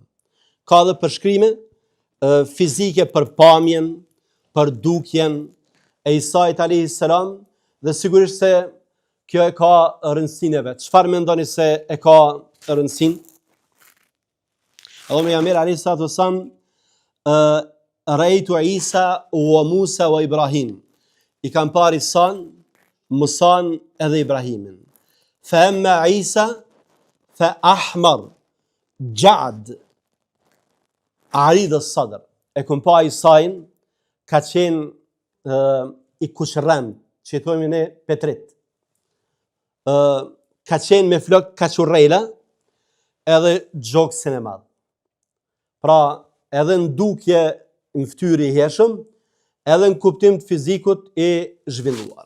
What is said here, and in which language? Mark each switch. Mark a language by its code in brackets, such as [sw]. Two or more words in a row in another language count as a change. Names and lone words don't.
[sq] Ka dhe përshkrime fizike për pamjen, për dukjen e Isait alayhis salam, dhe sigurisht se kjo e ka rëndësinë e vet. Çfarë mendoni se e ka rëndësinë? [ar] Allahu pejgamberi عليه الصلاة والسلام رأيت عيسى وموسى وإبراهيم. [sq] I kam parë Isan, Musan edhe Ibrahimin. [ar] فأما عيسى فأحمر جعد عريض الصدر. [sq] E kam pa Isain ka qenë i kuqërrem, që i thojmë ne petrit. Ka qenë me flok kaqurrela edhe gjoksin e madh. Pra, edhe në dukje në fytyrë i hershëm, edhe në kuptim të fizikut i zhvilluar.